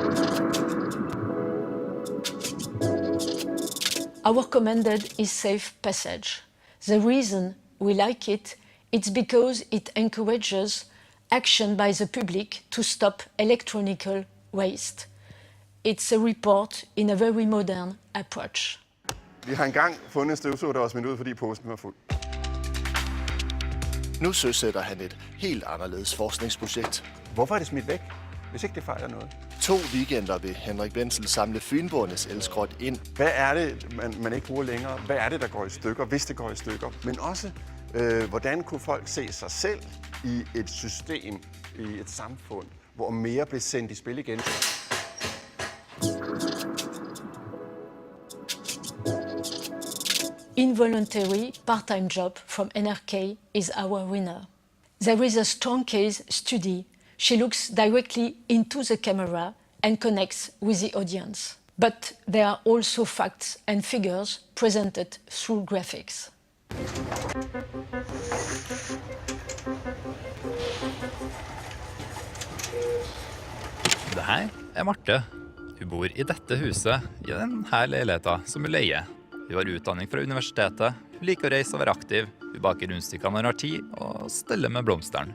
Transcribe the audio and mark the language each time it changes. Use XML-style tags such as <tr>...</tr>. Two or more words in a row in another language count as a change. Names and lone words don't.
<en>Our commanded is safe passage. The reason we like it, it's because it encourages action by the public to stop electronic waste. It's a report in a very modern approach.</en> <da>Vi har engang fundet en støvsuger, der var smidt ud, fordi posen var fuld. Nu søsætter han et helt anderledes forskningsprojekt. Hvorfor er det smidt væk, hvis ikke det fejler noget? 2 weekender vil Henrik Wenzel samle fynboernes elskrot ind. Hvad er det, man ikke bruger længere? Hvad er det, der går i stykker, hvis det går i stykker? Men også, hvordan kunne folk se sig selv i et system, i et samfund, hvor mere blev sendt i spil igen?</da> <en>Involuntary part-time job from NRK is our winner. There is a strong case study. She looks directly into the camera and connects with the audience. But there are also facts and figures presented through graphics.</en> <no>Det her er Marte. Hun bor i dette huset, i denne leiligheten som hun leier. Hun har utdanning fra universitetet, hun liker å reise og være aktiv, hun baker rundstykker når hun har tid, og steller med blomsteren.</no>